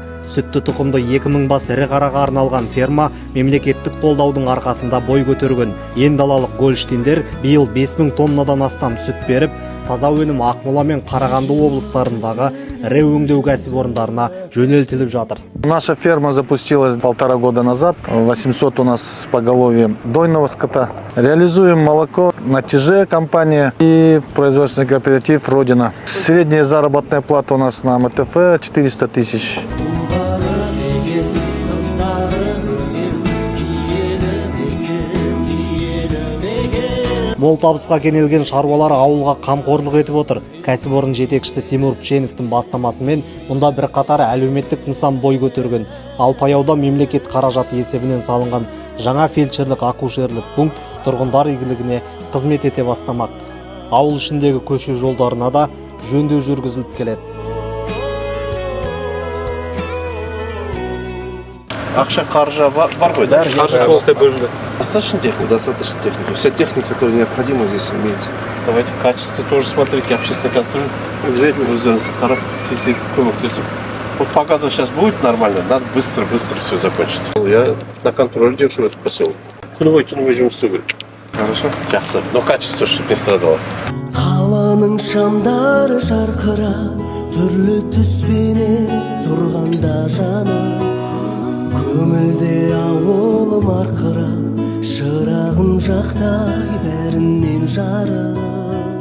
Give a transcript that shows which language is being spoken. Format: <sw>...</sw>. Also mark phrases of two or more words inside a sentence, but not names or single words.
<kk>Сүтті тұқымды 2000 бас ірі қараға арналған ферма мемлекеттік қолдаудың арқасында бой көтерген. Ендалалық Гольштиндер биыл 5000 тоннадан астам сүт беріп, таза өнім Ақмола мен Қарағанды облыстарындағы ірі өңдеу кәсіпорындарына жөнелтіліп жатыр.</kk> <ru>Наша ферма запустилась 1,5 года назад. 800 у нас поголовье дойного скота. Реализуем молоко на ТЖ компания и производственный кооператив «Родина». Средняя заработная плата у нас на МТФ 400 тысяч.</ru> <kk>Мол табысқа кенелген шаруалар ауылға қамқорлық етіп отыр. Кәсіпорын жетекшісі Тимур Пшеновтың бастамасымен мұнда бір қатар әлеуметтік нысан бой көтерген. Ал таяуда мемлекет қаражаты есебінен салынған жаңа фельдшерлік акушерлік пункт тұрғындар игілігіне қызмет ете бастамақ. Ауыл ішіндегі көше жолдарына да жөндеу жүргізіліп келеді. Ақша қаржы бар ғой, да? Қаржы толықтай бөлінді.</kk> <ru>Достаточно техники? Достаточно техники. Вся техника, которая необходима, здесь имеется. Давайте качество тоже смотрите, общественный контроль. Обязательно.</ru> <kk>Өздеріңізді қарап, көмектесіп.</kk> <ru>Вот пока сейчас будет нормально, надо быстро все закончить. Я на контроль держу этот поселок.</ru> <kk>Күні түні жұмыс істеу керек.</kk> <ru>Хорошо.</ru> <kk>Жақсы,</kk> <ru>но качество, чтобы не страдало.</ru> <kk>Қаланың шамдары жарқырап, түрлі түспенен тұрғанда жаны. Көңілде ауылым арқырап, шырағым жақтай бәрінен жарық.</kk>